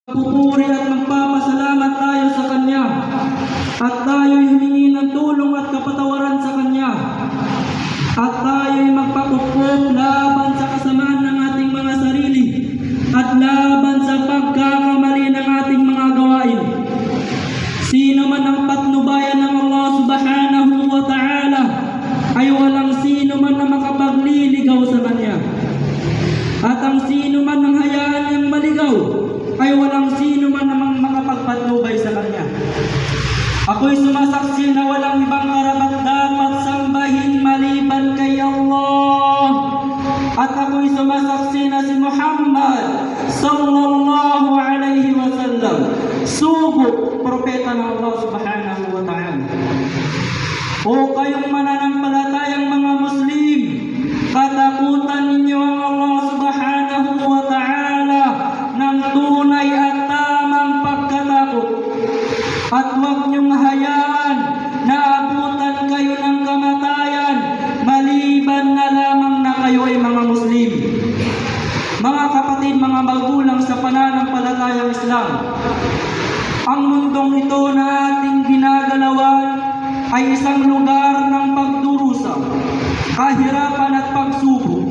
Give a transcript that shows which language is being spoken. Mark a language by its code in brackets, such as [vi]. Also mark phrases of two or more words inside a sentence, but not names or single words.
[tl] Pupuri at magpapasalamat tayo sa Kanya at tayo'y humingi ng tulong at kapatawaran sa Kanya at tayo'y magpakukup laban sa kasamaan ng ating mga sarili at laban sa pagkakamali ng ating mga gawain. Sino man ang patnubayan ng Allah [ar] سبحانه وتعالى [tl] ay walang sino man na makapagliligaw sa Kanya. At ang sino man ang hayaan niyang maligaw ay walang sino man namang makapagpatnubay sa Kanya. Ako'y sumasaksi na walang ibang karapat-dapat sambahin maliban kay Allah. At ako'y sumasaksi na si Muhammad [ar] صلى الله عليه وسلم, [tl] sugo, propeta ng Allah [ar] سبحانه وتعالى. [tl] O kayong mananampalatayang mga Muslim, katakutan ninyo ang Allah [ar] سبحانه وتعالى [tl] ng tunay at tamang pagkatakot. At huwag niyong hayaan na abutan kayo ng kamatayan maliban na lamang na kayo ay mga Muslim. Mga kapatid, mga magulang sa pananampalatayang Islam, ang mundong ito na ating ginagalawan ay isang lugar ng pagdurusa, kahirapan at pagsubok.